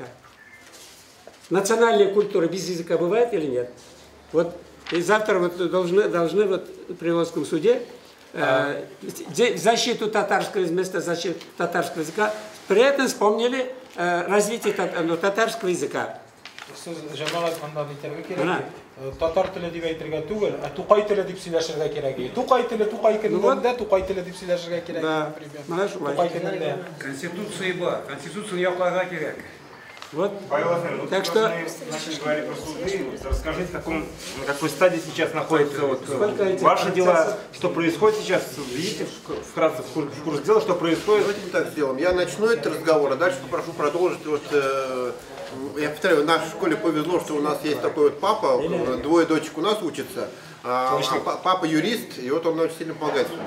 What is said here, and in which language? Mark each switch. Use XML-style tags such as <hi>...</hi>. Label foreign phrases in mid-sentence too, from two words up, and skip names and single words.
<ru>Национальная культура без языка бывает или нет? Вот и завтра вот должны вот в Приволжском суде защиту татарского вместо защиты татарского языка. При этом вспомнили развитие татарского языка.</ru> <tt>Татар теле дип әйтергә түгел, ә тукай теле дип сөйләшергә кирәк. Тукай теле тукай көнендә, тукай теле дип сөйләшергә кирәк, например. Тукай көнендә. Конституция бар, Конституцияны якларга кирәк.</tt> <ru>Вот. Так что начали говорить про суды. Расскажите, на какой стадии сейчас находятся ваши дела, что происходит сейчас, видите, вкратце в курс дела, что происходит. Давайте мы так сделаем. Я начну этот разговор, а дальше попрошу продолжить. Я повторяю, в нашей школе повезло, что у нас есть такой вот папа, двое дочек у нас учатся, папа юрист, и вот он очень сильно помогает в судах.</ru>